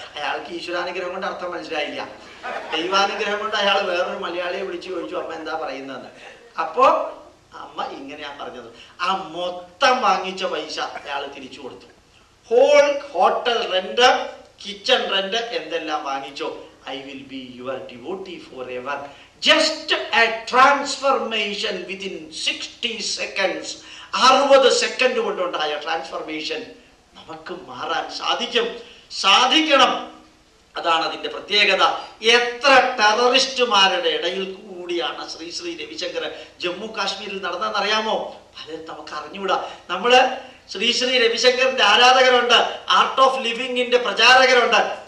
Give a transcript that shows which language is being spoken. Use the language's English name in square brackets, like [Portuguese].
[Malayalam] അയാൾക്ക് ഈശ്വരാനുഗ്രഹം കൊണ്ട് അർത്ഥം മനസ്സിലായില്ല. ദൈവാനുഗ്രഹം കൊണ്ട് അയാൾ വേറൊരു മലയാളിയെ വിളിച്ചു ചോദിച്ചു, അമ്മ എന്താ പറയുന്നതെന്ന്. അപ്പോ അമ്മ ഇങ്ങനെയാ പറഞ്ഞത്, ആ മൊത്തം വാങ്ങിച്ച പൈസ അയാൾ തിരിച്ചു കൊടുത്തു. [English] whole hotel rent, kitchen rent [Malayalam] എന്തെല്ലാം വാങ്ങിച്ചോ. [English] I will be your devotee forever. Just a transformation within 60 seconds. [Malayalam] 60 second കൊണ്ടുണ്ടായ transformation നമുക്ക് മാറാൻ സാധിക്കണം. അതാണ് അതിന്റെ പ്രത്യേകത. എത്ര ടെററിസ്റ്റുമാരുടെ ഇടയിൽ കൂടിയാണ് ശ്രീ രവിശങ്കർ ജമ്മു കാശ്മീരിൽ നടന്നതെന്നറിയാമോ? പലരും നമുക്ക് അറിഞ്ഞുകൂടാ. നമ്മള് ശ്രീ രവിശങ്കറിന്റെ ആരാധകരുണ്ട്, ആർട്ട് ഓഫ് ലിവിങ്ങിന്റെ പ്രചാരകരുണ്ട്.